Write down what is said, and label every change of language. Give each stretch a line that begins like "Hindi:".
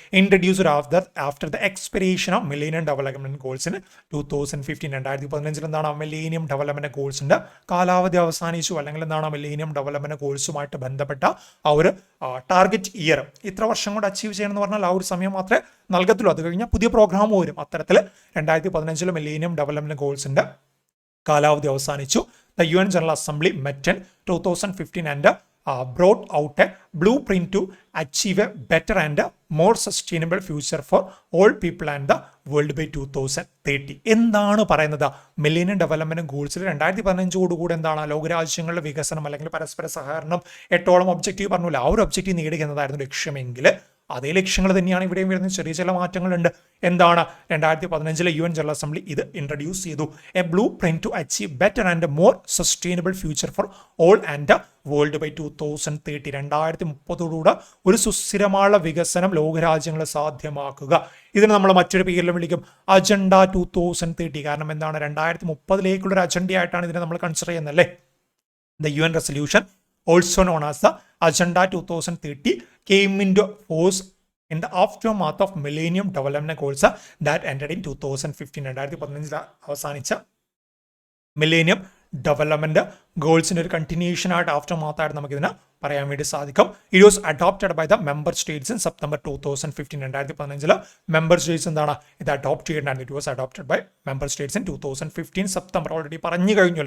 English: introduced after the expiration of
Malayalam: millennium development ഗോൾസിന് 2015 2015 എന്താണ് millennium development ഗോൾസിന്റെ കാലാവധി അവസാനിച്ചു, അല്ലെങ്കിൽ എന്താണ് മില്ലേനിയം ഡെവലപ്മെന്റ് ഗോൾസുമായിട്ട് ബന്ധപ്പെട്ട ആ ഒരു ടാർഗറ്റ് ഇയർ ഇത്ര വർഷം കൊണ്ട് അച്ചീവ് ചെയ്യണമെന്ന് പറഞ്ഞാൽ ആ ഒരു സമയം മാത്രമേ നൽകത്തുള്ളൂ. അത് കഴിഞ്ഞാൽ പുതിയ പ്രോഗ്രാം വരും. അത്തരത്തിൽ 2015 മില്ലേനിയം ഡെവലപ്മെന്റ് ഗോൾസിന്റെ കാലാവധി അവസാനിച്ചു.
English: The UN General Assembly met in 2015 and brought out a blueprint to achieve a better and more sustainable future for all people and the world by 2030.
Malayalam: എന്താണ് പറയുന്നത്? മില്ലേനിയം ഡെവലപ്മെന്റ് ഗോൾസിൽ 2015 എന്താണ് ലോകരാജ്യങ്ങളുടെ വികസനം അല്ലെങ്കിൽ പരസ്പര സഹകരണം 8ഓളം ഒബ്ജക്റ്റീവ് പറഞ്ഞില്ല. ആ ഒരു ഒബ്ജക്റ്റീവ് നേടുക എന്നതായിരുന്നു ലക്ഷ്യമെങ്കിൽ അതേ ലക്ഷ്യങ്ങൾ തന്നെയാണ് ഇവിടെയും വരുന്നത്. ചെറിയ ചില മാറ്റങ്ങളുണ്ട്. എന്താണ്?
English: 2015 UN general assembly
Malayalam: ഇത് ഇൻട്രൊഡ്യൂസ് ചെയ്തു.
English: A blue print to achieve better and more sustainable future for all and world by 2030.
Malayalam: 2030 ഒരു സുസ്ഥിരമായ വികസനം ലോകരാജ്യങ്ങളെ സാധ്യമാക്കുക. ഇതിന് നമ്മൾ മറ്റൊരു പേരിലും വിളിക്കും അജണ്ട 2030. കാരണം എന്താണ്? 2030 ഒരു അജണ്ടയായിട്ടാണ് ഇതിനെ നമ്മൾ കൺസിഡർ ചെയ്യുന്നത് അല്ലേ.
English: The UN resolution, also known as the Agenda 2030, came into force in the aftermath of Millennium Development Goals that ended in 2015.
Malayalam: 2015 അവസാനിച്ച മില്ലേനിയം ഡെവലപ്മെന്റ് ഗോൾസിന്റെ ഒരു കണ്ടിന്യൂഷൻ ആയിട്ട് ആഫ്റ്റർമാത്ത് ആയിട്ട് നമുക്ക് ഇതിനെ പറയാൻ വേണ്ടി സാധിക്കും.
English: It was adopted by the member states in September 2015.
Malayalam: 2015 member States എന്താണ് ഇത് അഡോപ്റ്റ് ചെയ്യേണ്ടത്?
English: It was adopted by member states in 2015 September.
Malayalam: Already പറഞ്ഞു കഴിഞ്ഞു.